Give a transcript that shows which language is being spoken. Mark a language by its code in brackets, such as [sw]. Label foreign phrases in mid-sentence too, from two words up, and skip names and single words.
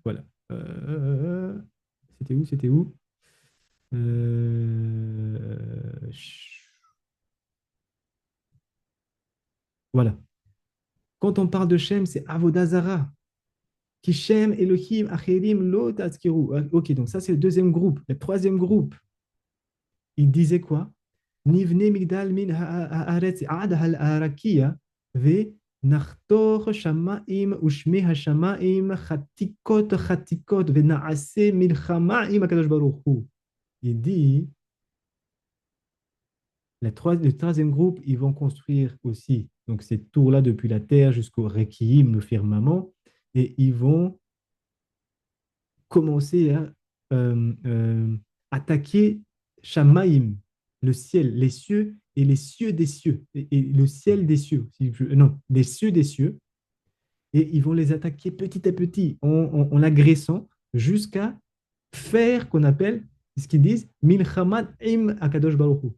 [fr] Voilà. C'était où? C'était où? Voilà. Quand on parle de Shem, c'est [he] עבודה זרה. כי שם אלהים אחרים לא תזכירו. [fr] Ok, donc ça, c'est le deuxième groupe. Le troisième groupe, il disait quoi? [he] נבנה מגדל מן הארץ עד הרקיע ונחתור שמים ושמי השמים חתיכות ונעשה מלחמה עם הקדוש ברוך הוא. [fr] Il dit, le troisième groupe, ils vont construire aussi donc ces tours-là depuis la terre jusqu'au Rekiim, le firmament, et ils vont commencer à attaquer Shamaim, le ciel, les cieux et les cieux des cieux, et le ciel des cieux, non, les cieux des cieux, et ils vont les attaquer petit à petit en l'agressant jusqu'à faire qu'on appelle ce qu'ils disent [he] מלחמת עם הקדוש ברוך הוא.